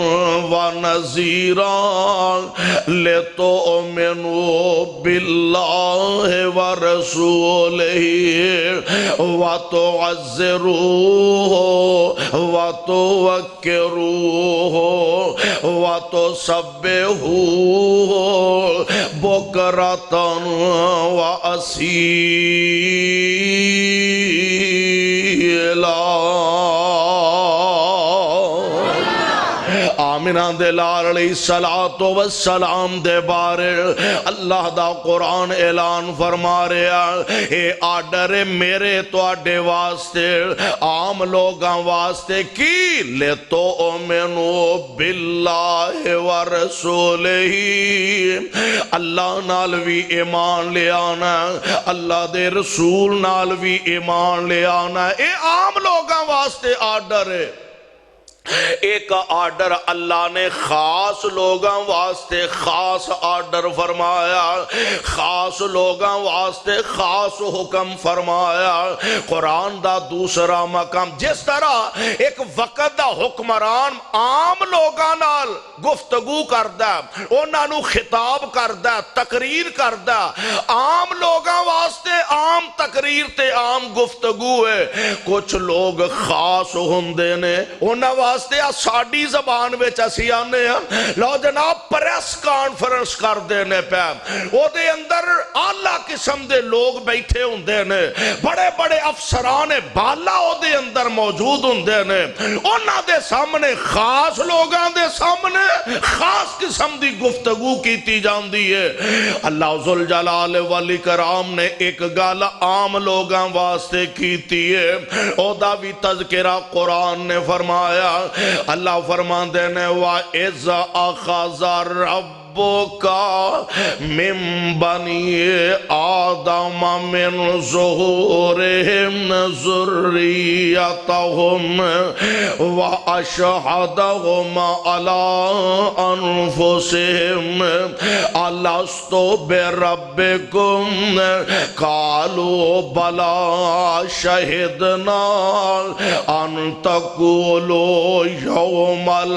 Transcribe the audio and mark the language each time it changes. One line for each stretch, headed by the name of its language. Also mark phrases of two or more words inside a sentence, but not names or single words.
Arabic: وَنَذِيرًا لِتُؤْمِنُوا بِاللَّهِ وَرَسُولِهِ وَتُعَزِّرُوهُ وَتُوَقِّرُوهُ وَتُسَبِّحُوهُ بُكْرَةً وَأَصِيلًا۔
Punjabi: آمینہ دے لال
Arabic: علیہ السلام
Punjabi: دے بارے اللہ دا قرآن اعلان فرما رہا، اے آرڈر میرے تو آڈے واسطے عام لوگاں واسطے کی
Arabic: لِتُؤْمِنُوا بِاللَّهِ وَرَسُولِهِ،
Punjabi: اللہ نال بھی ایمان لے آنا، اللہ دے رسول نال بھی ایمان لے آنا، اے عام لوگاں واسطے آرڈر ہے۔ ایک آرڈر اللہ نے خاص لوگاں واسطے خاص آرڈر فرمایا، خاص لوگاں واسطے خاص حکم فرمایا۔ قرآن دا دوسرا مقام، جس طرح ایک وقت دا حکمران عام لوگاں نال گفتگو کردا، انہاں نو خطاب کردا، تقریر کردا، عام لوگاں واسطے عام تقریر تے عام گفتگو ہے۔ کچھ لوگ خاص ہوندے نے، انہاں واسطے ساڈی زبان وچ اسی آنے ہیں لو جناب
English: press conference
Punjabi: کر دینے پہ، او دے اندر اعلیٰ قسم دے لوگ بیٹھے ہوندے نے، بڑے بڑے افسران بالا او دے اندر موجود ہوندے نے، انہاں دے سامنے خاص لوگاں دے سامنے خاص قسم دی گفتگو کیتی جاندی ہے۔ اللہ
Arabic: ذوالجلال والاکرام
Punjabi: نے ایک گل عام لوگاں واسطے کیتی ہے، او دا بھی تذکرہ قرآن نے فرمایا۔ اللہ فرماندے نے
Arabic: وَإِذْ أَخَذَ رَبُّكَ مِن بَنِي آدَمَ مِن ظُهُورِهِمْ ذُرِّيَّتَهُمْ وَأَشْهَدَهُمْ عَلَىٰ أَنفُسِهِمْ أَلَسْتُ بِرَبِّكُمْ قَالُوا بَلَىٰ شَهِدْنَا أَن تَقُولُوا يَوْمَ